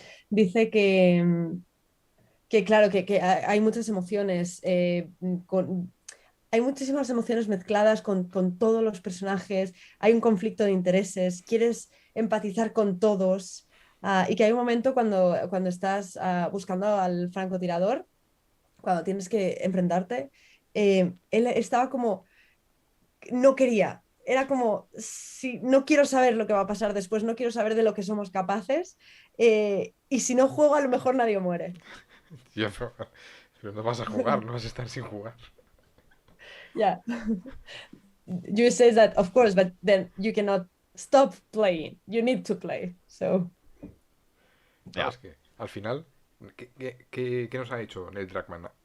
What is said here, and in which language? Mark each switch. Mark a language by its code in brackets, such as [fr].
[es] Dice que claro, que hay muchas emociones, hay muchísimas emociones mezcladas con todos los personajes, hay un conflicto de intereses, quieres empatizar con todos, y que hay un momento cuando estás buscando al francotirador, cuando tienes que enfrentarte, él estaba como, no quería. Era como, si no quiero saber lo que va a pasar después, no quiero saber de lo que somos capaces, y si no juego a lo mejor nadie muere. Pero no vas a jugar, no vas a estar sin jugar. [en] Yeah. You say that, of course, but then you cannot stop playing. You need to play. So. Yeah. [es] Es que al final, ¿qué nos ha hecho Neil Druckmann?